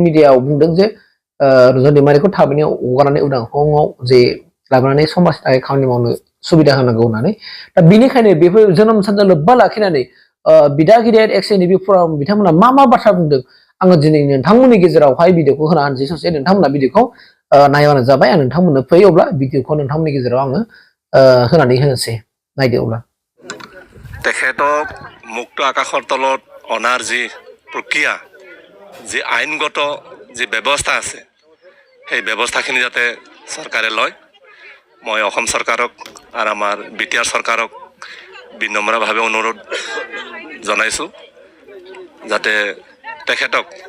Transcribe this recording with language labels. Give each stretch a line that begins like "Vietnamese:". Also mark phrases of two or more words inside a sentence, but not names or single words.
Bodo: मिडियायाव बुंदों जे रन्जन दैमारिखौ थाबैनो हगारनानै उदां अख्राङाव जे लाबोनानै समाजनि थाखाय खामानि मावनो सुबिदा होनांगौ होननानै दा बेनिखायनो बेफोर जोनोम सानजों लोब्बा लाखिनानै बिदा गिदिर एक्स एनडिएफबि फराम बिथांमोना मा बाथ्रा बुंदों आङो दिनै नोंथांमोननि गेजेरावहाय भिडिअखौ होना होनसै ससे नोंथांमोना भिडिअखौ नायबानो जाबाय आं नोंथांमोननो फैयो अब्ला भिडिअखौ नोंथांमोननि गेजेराव आङो होनानै होनोसै नायदो अब्ला
Assamese: তেখেতক মুক্ত আকাশৰ তলত অনাৰ যি প্ৰক্ৰিয়া যি আইনগত যি ব্যৱস্থা আছে সেই ব্যৱস্থাখিনি যাতে চৰকাৰে লয় মই অসম চৰকাৰক আৰু আমাৰ বিটিআৰ চৰকাৰক বিনম্ৰভাৱে অনুৰোধ জনাইছোঁ যাতে তেখেতক